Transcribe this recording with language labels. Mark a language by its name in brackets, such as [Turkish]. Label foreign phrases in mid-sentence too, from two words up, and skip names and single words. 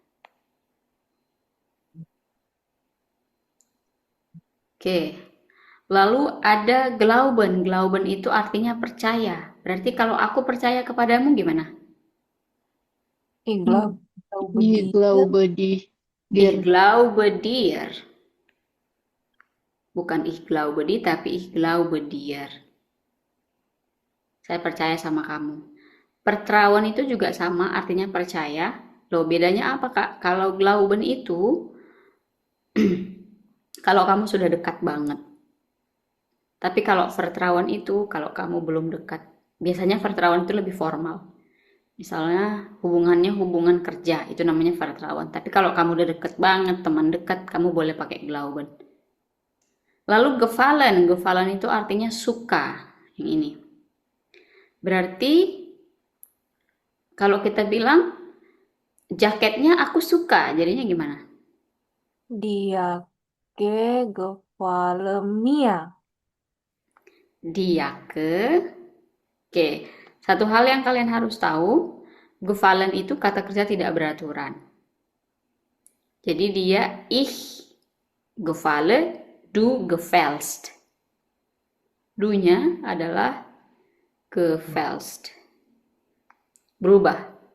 [Indonesian] Oke. Lalu ada glauben. Glauben itu artinya percaya. Berarti kalau aku percaya kepadamu gimana? [German] Ich glaube Ich dir. glaube dir. Ich glaube dir. [Indonesian] Bukan [German] ich glaube dir, [Indonesian] tapi [German] ich glaube dir. [Indonesian] Saya percaya sama kamu. Vertrauen itu juga sama, artinya percaya. Loh, bedanya apa, Kak? Kalau glauben itu, kalau kamu sudah dekat banget. Tapi kalau vertrauen itu, kalau kamu belum dekat. Biasanya vertrauen itu lebih formal. Misalnya hubungannya hubungan kerja, itu namanya vertrauen. Tapi kalau kamu udah deket banget, teman dekat, kamu boleh pakai glauben. Lalu gefallen. Gefallen itu artinya suka. Yang ini. Berarti kalau kita bilang jaketnya aku suka, jadinya gimana? Dia [German] gefallen mir. [Indonesian] Dia Oke, satu hal yang kalian harus tahu, gefallen itu kata kerja tidak beraturan. Jadi dia [German] ich gefalle, du gefällst. [Indonesian] Du-nya adalah gefällst. Berubah.